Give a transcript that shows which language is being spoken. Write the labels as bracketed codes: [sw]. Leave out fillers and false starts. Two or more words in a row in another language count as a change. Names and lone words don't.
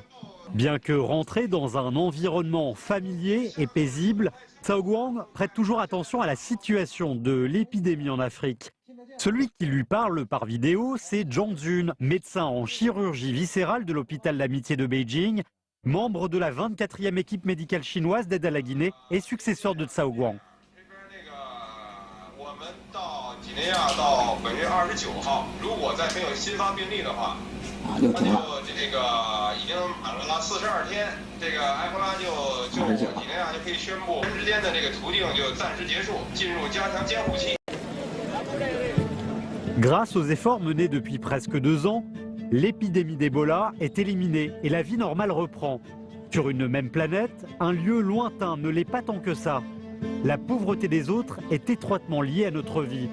[fr] Bien que rentré dans un environnement familier et paisible, Cao Guang prête toujours attention à la situation de l'épidémie en Afrique. Celui qui lui parle par vidéo, c'est Zhang Jun, médecin en chirurgie viscérale de l'hôpital d'amitié de Beijing, membre de la 24e équipe médicale chinoise d'aide à la Guinée et successeur de Cao Guang. [zh] 几内亚到本月29号，如果再没有新发病例的话，那就这个已经满了42天，这个埃博拉就几内亚就可以宣布人之间的这个途径就暂时结束，进入加强监护期。 [fr] Grâce aux efforts menés depuis presque 2 ans, l'épidémie d'Ebola est éliminée et la vie normale reprend. Sur une même planète, un lieu lointain ne l'est pas tant que ça. La pauvreté des autres est étroitement liée à notre vie.